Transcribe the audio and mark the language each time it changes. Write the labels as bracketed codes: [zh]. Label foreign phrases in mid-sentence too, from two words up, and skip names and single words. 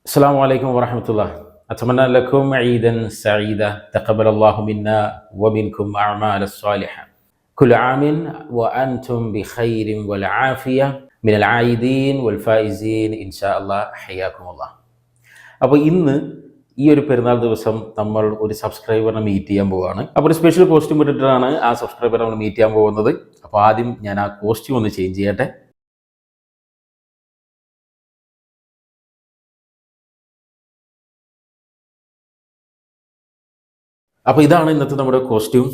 [ar] السلام عليكم ورحمة الله. أتمنى لكم عيدا سعيدا تقبل الله منا ومنكم أعمال الصالحة. كل عام وأنتم بخير والعافية من العائدين والفائزين إن شاء الله. حياكم الله. [ml] അപ്പോൾ ഇന്ന് ഈ ഒരു പെരുന്നാൾ ദിവസം നമ്മൾ ഒരു സബ്സ്ക്രൈബറിനെ മീറ്റ് ചെയ്യാൻ പോവുകയാണ്. അപ്പോൾ ഒരു [en] special costume [ml] ഇട്ടിട്ടാണ് ആ സബ്സ്ക്രൈബർ നമ്മൾ മീറ്റ് ചെയ്യാൻ പോകുന്നത്. അപ്പോൾ ആദ്യം ഞാൻ ആ കോസ്റ്റ്യൂം ഒന്ന് ചേഞ്ച് ചെയ്യട്ടെ. അപ്പോൾ ഇതാണ് ഇന്നത്തെ നമ്മുടെ കോസ്റ്റ്യൂം.